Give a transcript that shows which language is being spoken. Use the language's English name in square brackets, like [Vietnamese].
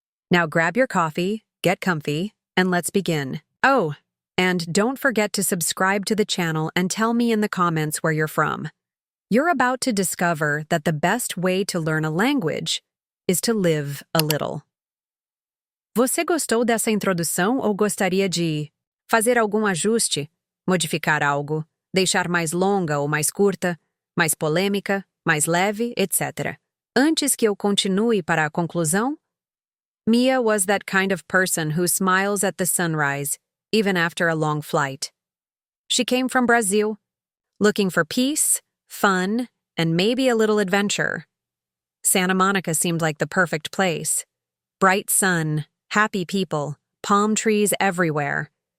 [English] Now grab your coffee, get comfy, and let's begin. Oh, and don't forget to subscribe to the channel and tell me in the comments where you're from. You're about to discover that the best way to learn a language is to live a little. [Portuguese] Você gostou dessa introdução ou gostaria de fazer algum ajuste, modificar algo, deixar mais longa ou mais curta, mais polêmica, mais leve, etc. Antes que eu continue para a conclusão? [English] Mia was that kind of person who smiles at the sunrise, even after a long flight. She came from Brazil, looking for peace, fun, and maybe a little adventure. Santa Monica seemed like the perfect place. Bright sun, happy people, palm trees everywhere.